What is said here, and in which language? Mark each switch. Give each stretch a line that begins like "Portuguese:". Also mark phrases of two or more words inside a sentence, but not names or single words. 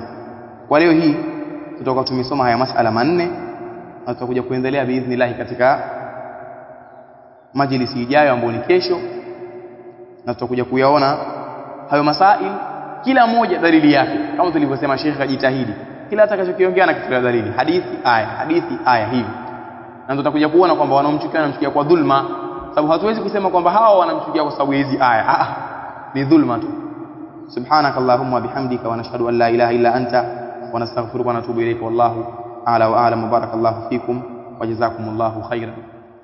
Swahili: Kwa leo hii tutakuwa tumesoma haya masala manne, na tutakuja kuendelea biidhnillah katika majlisi ijayo ambayo ni kesho, na tutakuja kuyaona hayo masail, kila moja dalili yake. Kama tulivyosema, Sheikh ajitahidi kila atakachokiongea na kitu dalili, hadithi aya hivi. Na tutakuja kuona kwamba wanamchukia kwa dhulma, sababu hatuwezi kusema kwamba hawa wanamchukia kwa sababu hizi aya, ni dhulma tu.
Arabic: سبحانك اللهم وبحمدك ونشهد أن لا إله إلا أنت ونستغفرك ونتوب إليك. والله أعلى وأعلم. بارك الله فيكم وجزاكم الله خيرا.